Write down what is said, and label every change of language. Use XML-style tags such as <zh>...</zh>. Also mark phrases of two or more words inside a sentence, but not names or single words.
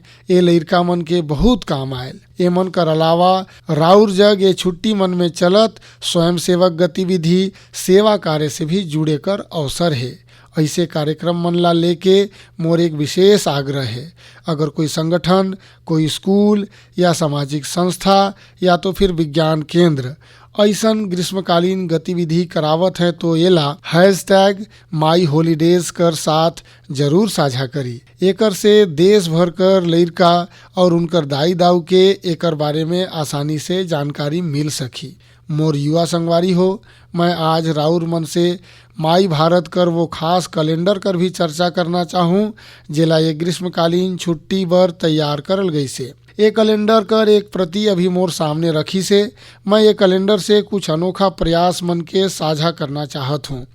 <hne>ये लइका मन के बहुत काम आयल। ए मन कर अलावा राउर जग ये छुट्टी मन में चलत स्वयं सेवक गतिविधि, सेवा कार्य से भी जुड़े कर अवसर है। ऐसे कार्यक्रम मन ला लेके मोर एक विशेष आग्रह है। अगर कोई संगठन, कोई स्कूल या सामाजिक संस्था या तो फिर विज्ञान केंद्र ऐसन ग्रीष्मकालीन गतिविधि करावत है तो एला #माई हॉलीडेज कर साथ जरूर साझा करी। एकर से देश भर कर लइका और उनकर दाई दाऊ के एकर बारे में आसानी से जानकारी मिल सकी। मोर युवा संगवारी हो, मैं आज राउर मन से माई भारत कर वो खास कैलेंडर कर भी चर्चा करना चाहूँ जेला ये ग्रीष्मकालीन छुट्टी बर तैयार करल गई से। ये कैलेंडर कर एक प्रति अभी मोर सामने रखी से मैं ये कैलेंडर से कुछ अनोखा प्रयास मन के साझा करना चाहत हूँ।</hne>